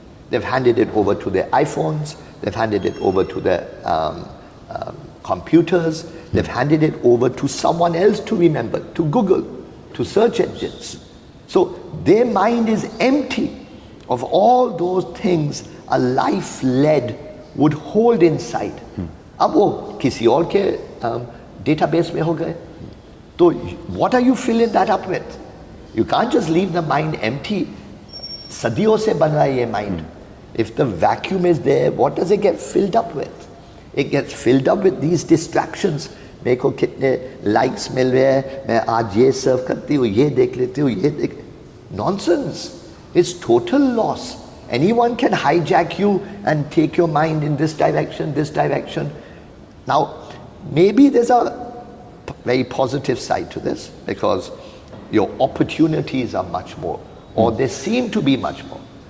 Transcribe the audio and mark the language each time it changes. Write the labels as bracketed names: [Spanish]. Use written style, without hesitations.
[English] They've handed it over to their iPhones, they've handed it over to their computers, they've handed it over to someone else to remember, to Google, to search engines. So their mind is empty of all those things a life led would hold inside. [Hindi] अब वो किसी और के database में हो गए. [English] So what are you filling that up with? You can't just leave the mind empty. [Hindi] सदियों से बन रहा है ये mind. [English] If the vacuum is there, what does it get filled up with? It gets filled up with these distractions. [Hindi] मेरे को कितने likes मिल रहे हैं, मैं आज ये सर्व करती हूँ, ये देख लेती हूँ, ये देख. [English] Nonsense. It's total loss. Anyone can hijack you and take your mind in this direction, this direction. Now, maybe there's a very positive side to this, because your opportunities are much more, or they seem to be much more.